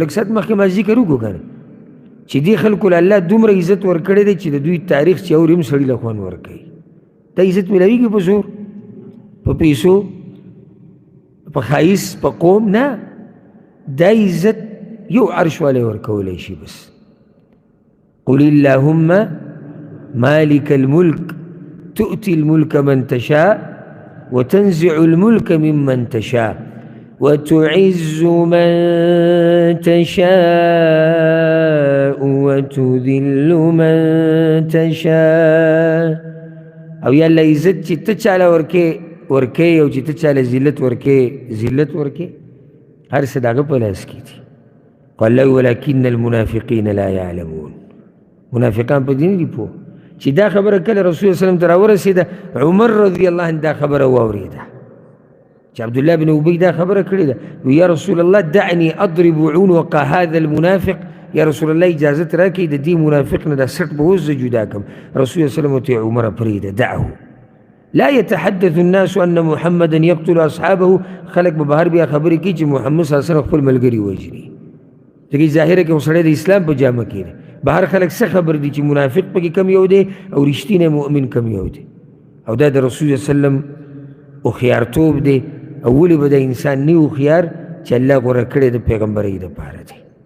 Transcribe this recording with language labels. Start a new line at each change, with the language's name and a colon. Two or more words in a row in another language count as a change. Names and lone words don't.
Pashto: لږ ساعت مخکې ما ذکر وکړو که نه چې دې خلکو له الله دومره عزت ورکړی دی چې د دوی تاریخ چې اوري هم سړي له خوند ورکوي. دا عزت میلاویږي په زور، په پیسو، په ښایست، په قوم نه. دا عزت یو عرش والی ورکولی شي بس.
Arabic: قل اللهم مالك الملك تؤتي الملك من تشاء وتنزع الملك ممن تشاء وتعز من تشاء وتذل من تشاء.
Pashto: او یا الله عزت چې ته چاله ورکې او چې ته چاله ذلت ورکې هر څه د هغه په لاس کې دي.
Arabic: قال الله ولكن المنافقين لا يعلمون.
Pashto: منافقان په دې نه دي پوه چې دا خبره کله رسول
Arabic: صلی الله علیه وسلم
Pashto: ته راورسېده. عمر
Arabic: رضی الله عنه
Pashto: دا خبره واورېده چې عبدالله بن ابی دا خبره کړې ده.
Arabic: یا رسول الله دعني اضرب عنق هذا المنافق.
Pashto: یا رسول الله اجازت راکړئ د دې منافق نه دا سټ به اوس زه جدا کړم. رسول الله
Arabic: صلی الله علیه وسلم
Pashto: ورته عمره پرېږده،
Arabic: دعه لا يتحدث الناس ان محمدا يقتل اصحابه.
Pashto: خلق به بهر بیا خبرې کوي چې محمد
Arabic: صلی الله علیه وسلم
Pashto: خپل ملګري وژني. ځکه ظاهره کې خو سړی د اسلام په جامه کې دی. بهر خلک څه خبر دي چې منافق پکې کم یو دی او رښتینی مؤمن کم یو دی. او دا د رسول الله
Arabic: صلی الله علیه وسلم
Pashto: هوښیارتوب دی. او ولې به د انسان نه هوښیار چې الله غوره کړی د پیغمبرۍ دپاره دی.